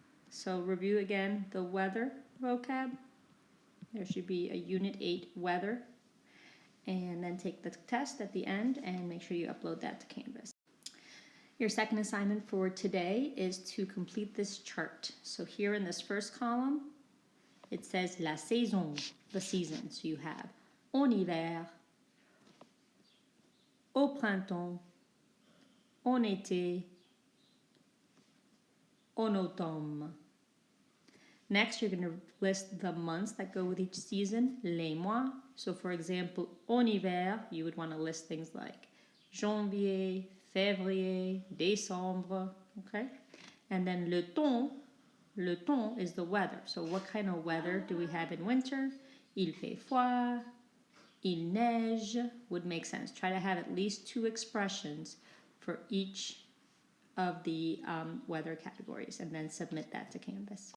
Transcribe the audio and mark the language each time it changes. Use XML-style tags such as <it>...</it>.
<en>So review again the weather vocab. There should be a Unit 8 weather. And then take the test at the end and make sure you upload that to Canvas. Your second assignment for today is to complete this chart. So here in this first column, it says la saison, the season. So you have</en> <fr>en hiver, au printemps, en été, en automne.</fr> <en>Next, you're going to list the months that go with each season, les mois. So for example,</en> <fr>en hiver,</fr> <en>you would want to list things like</en> <fr>janvier, février, décembre,</fr> <en>okay? And then le temps is the weather. So what kind of weather do we have in winter?</en> <fr>Il fait froid, il neige</fr> <en>would make sense. Try to have at least 2 expressions for each of the weather categories and then submit that to Canvas.</en>